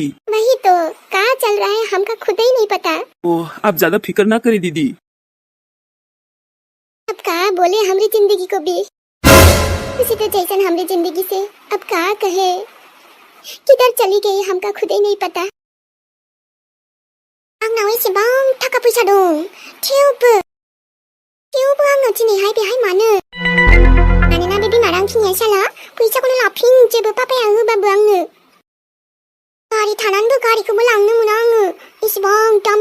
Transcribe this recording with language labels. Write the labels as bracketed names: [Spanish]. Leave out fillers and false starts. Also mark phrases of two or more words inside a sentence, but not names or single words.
[Hindi] वही तो क्या चल रहा है हमका खुद ही नहीं पता ओह आप ज्यादा फिक्र ना करें दीदी अब क्या बोले हमारी जिंदगी को भी उसी तो जैसन हमारी जिंदगी से अब क्या कहे किधर चली गई हमका खुद ही नहीं पता [Bodo] आंनाव एसेबां थाखा फैसा दं थेवबो आंनाव दिनैहाय बेहाय मानो मानोना बे बिमा रांखिनिया साला फैसाखौनो लाफिनजोबो पापाया होबाबो आंनो गारि थानानैबो गारिखौबो लांनो मोना आङो एसेबां दामि